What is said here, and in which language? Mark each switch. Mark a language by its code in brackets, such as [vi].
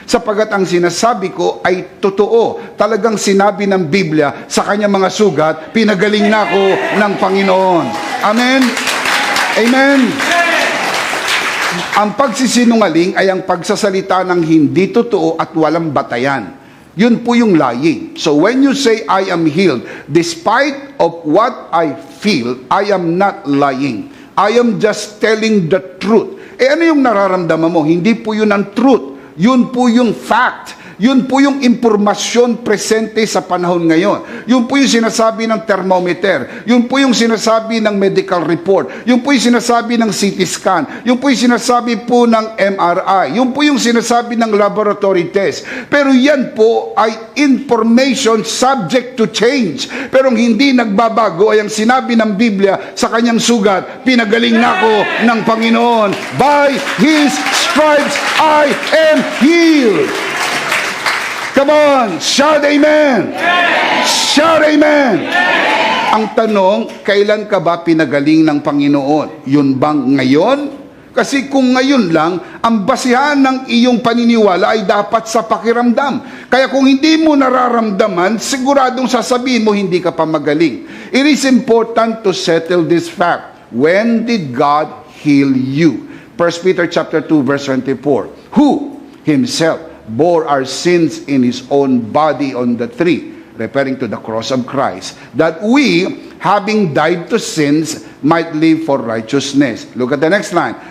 [tl] Sapagat ang sinasabi ko ay totoo. Talagang sinabi ng Biblia sa kanyang mga sugat, pinagaling na ako ng Panginoon. Amen? Amen? Ang pagsisinungaling ay ang pagsasalita ng hindi totoo at walang batayan. Yun po yung lying. [en] So when you say, I am healed, despite of what I feel, I am not lying. I am just telling the truth. [tl] Ano yung nararamdaman mo? Hindi po yun ang truth. Yun po yung fact. Yun po yung impormasyon presente sa panahon ngayon. Yun po yung sinasabi ng thermometer. Yun po yung sinasabi ng medical report. Yun po yung sinasabi ng CT scan. Yun po yung sinasabi po ng MRI. Yun po yung sinasabi ng laboratory test. Pero yan po ay [en] information subject to change. [tl] Pero hindi nagbabago ay ang sinabi ng Biblia sa kanyang sugat, pinagaling na ako ng Panginoon. [en] By His stripes I am healed. Come on, shout amen. Shout amen. [tl] Ang tanong, kailan ka ba pinagaling ng Panginoon? Yun bang ngayon? Kasi kung ngayon lang, ang basihan ng iyong paniniwala ay dapat sa pakiramdam. Kaya kung hindi mo nararamdaman, siguradong sasabihin mo hindi ka pa magaling. [en] It is important to settle this fact. When did God heal you? 1 Peter chapter 2 verse 24. Who Himself bore our sins in His own body on the tree, referring to the cross of Christ, that we, having died to sins, might live for righteousness. Look at the next line.